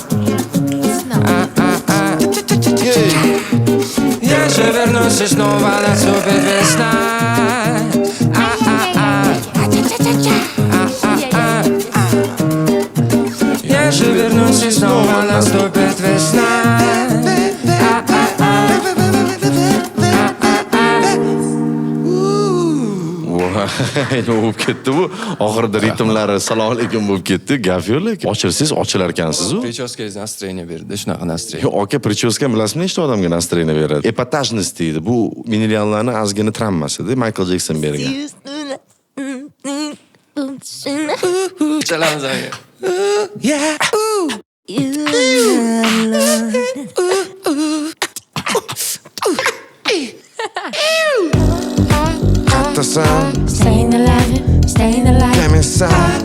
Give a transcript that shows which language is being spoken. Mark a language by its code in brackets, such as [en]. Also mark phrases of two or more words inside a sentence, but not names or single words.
[ru] Я же вернусь и снова наступит весна. Я же вернусь и снова наступит весна. [uz] Nima bo'lib ketdi bu? Oxirida ritmlari [ar] السلام عليكم [uz] bo'lib ketdi. Gap yo'q lekin. Ochilsangiz ochilar ekansiz-ku. [ru] Прическа настроение [uz] berdi, shunaqa настроение. Yo'q, aka, прическа bilasizmi, nechta odamga настроение beradi? Epatajность deydi. Bu millionlarni ozgina travmasida Michael Jackson bergan. Chalamiz aka. Kattasan, [en] Staying alive, staying alive. come inside.